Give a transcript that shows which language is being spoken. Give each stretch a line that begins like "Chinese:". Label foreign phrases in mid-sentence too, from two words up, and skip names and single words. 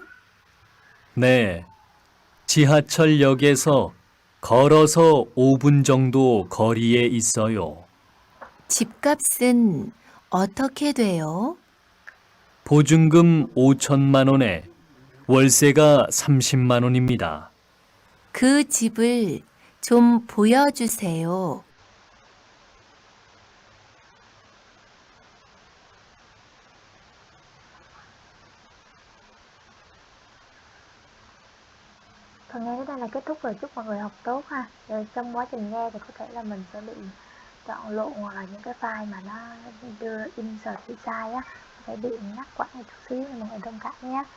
Korean: 네, 지하철역에서 걸어서 5분 정도 거리에 있어요. 집값은 어떻게 돼요? 보증금 5천만 원에 월세가 30만 원입니다. 그 집을 좀 보여주세요.
Vietnamese: Phần nghe đến đây là kết thúc rồi, chúc mọi người học tốt ha. Rồi trong quá trình nghe thì có thể là mình sẽ bị chọn lộn hoặc là những cái file mà nó đưa insert bị sai á, sẽ bị ngắt quãng một chút xíu nên mọi người thông cảm nhé.